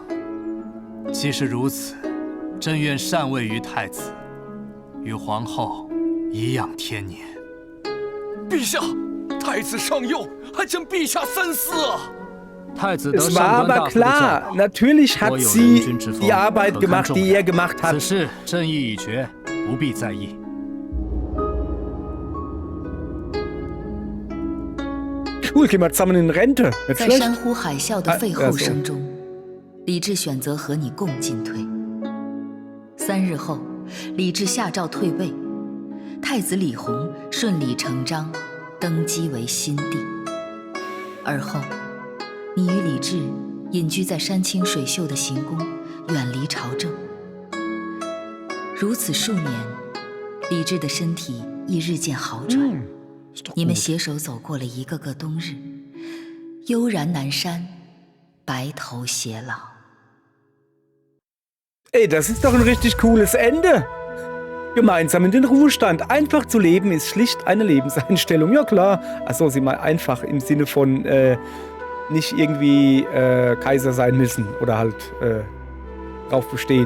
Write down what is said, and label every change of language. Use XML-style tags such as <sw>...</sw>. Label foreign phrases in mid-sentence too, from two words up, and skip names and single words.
<zh>既是如此，朕愿禅位于太子，与皇后颐养天年。陛下，太子尚幼，还请陛下三思啊！太子得</zh> <de>Es</de> <zh>上</zh> <de>war</de> <zh>官大</zh> <de>aber</de> <zh>夫的教</zh> <de>klar,</de> <zh>导，</zh> <de>natürlich</de> <zh>颇</zh> <de>hat</de> <zh>有</zh> <de>sie</de> <zh>人君之风，</zh> <de>die Arbeit</de> <zh>可堪</zh> <de>gemacht,</de> <zh>重</zh> <de>die</de> <zh>要</zh> <de>er gemacht</de> <zh>此</zh> <de>hat.</de> <zh>事朕意已决，不必在意。</zh> <de>Cool, gehen wir zusammen in Rente. Nicht</de> <zh>在</zh> <de>schlecht.</de> <zh>山呼海啸的废后声中，李治选择和你共进退。3日后，李治下诏退位，太子李弘顺理成章登基为新帝。而后，你与李治隐居在山清水秀的行宫，远离朝政。如此数年，李治的身体亦日渐好转。你们携手走过了一个个冬日，悠然南山，白头偕老。</zh> <de>Ey, das ist doch ein richtig cooles Ende. Gemeinsam in den Ruhestand. Einfach zu leben ist schlicht eine Lebenseinstellung. Ja klar. Achso, sie meint einfach im Sinne von nicht irgendwie Kaiser sein müssen oder halt drauf bestehen.</de>